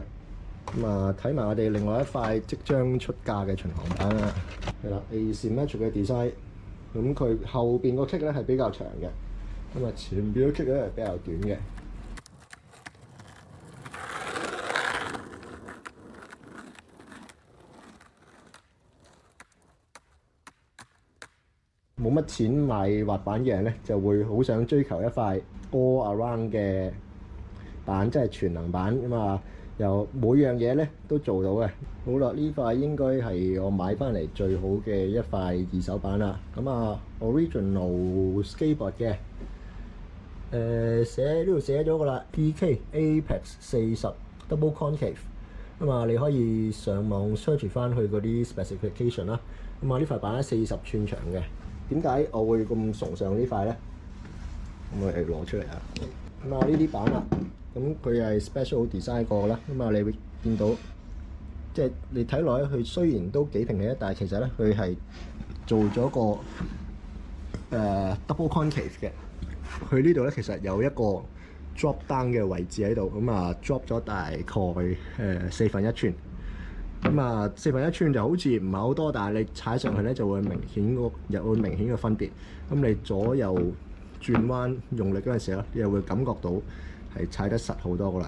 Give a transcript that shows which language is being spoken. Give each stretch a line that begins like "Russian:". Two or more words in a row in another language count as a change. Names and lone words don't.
Cantonese: 咁啊睇埋我哋另外一塊即將出價嘅巡航板啦，係啦 asymmetric 嘅 design， 咁佢後邊個 kick 咧係比較長嘅，咁啊前邊個 kick 咧係比較短嘅。冇乜錢買滑板嘅人咧，就會好想追求一塊
English: all around
Cantonese: 嘅板，即係全能板咁啊！又每樣嘢咧都做到嘅。好啦，呢塊應該係我買翻嚟最好嘅一塊二手板啦。咁啊 ，
English: original skateboard
Cantonese: 嘅，呢度寫咗噶啦 ，PK Apex 40
English: double concave。
Cantonese: 咁啊，你可以上網 search 翻去嗰啲 specification 啦。咁啊，呢塊板咧40寸長嘅。點解我會咁崇尚呢塊咧？咁我哋攞出嚟啊！咁啊，呢啲板啦，咁佢係
English: special design
Cantonese: 過啦。咁啊，你會見到，即係你睇落咧，佢雖然都幾平嘅，但係其實咧，佢係做咗個
English: double concave
Cantonese: 嘅。佢呢度咧，其實有一個
English: drop down
Cantonese: 嘅位置喺度，咁啊 drop 咗大概1/4寸。咁啊，1/4寸就好似唔係好多，但係你踩上去咧就會明顯嘅分別。咁你左右轉彎用力嗰陣時咧，你又會感覺到係踩得實好多噶啦。